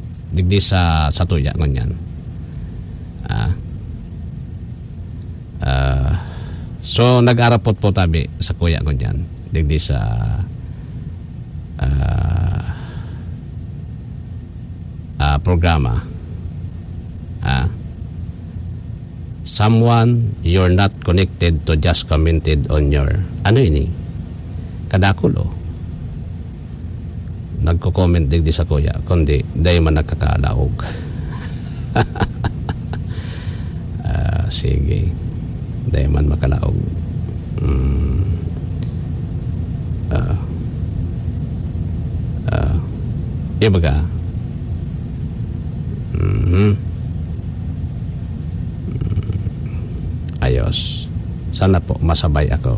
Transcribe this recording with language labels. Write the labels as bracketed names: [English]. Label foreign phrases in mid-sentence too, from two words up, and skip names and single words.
[Bikol] Digdi sa tuya. Ngunyan. So nag-aarapot po tabi sa kuya ngunyan. Digdi sa programa. [English] Someone you're not connected to just commented on your [Bikol] ano ini? Kadakulo. nagko-comment digdi sa kuya kundi day man nagkakalaog. Sige, day man makalaog. Ibaga ayos, sana po masabay ako.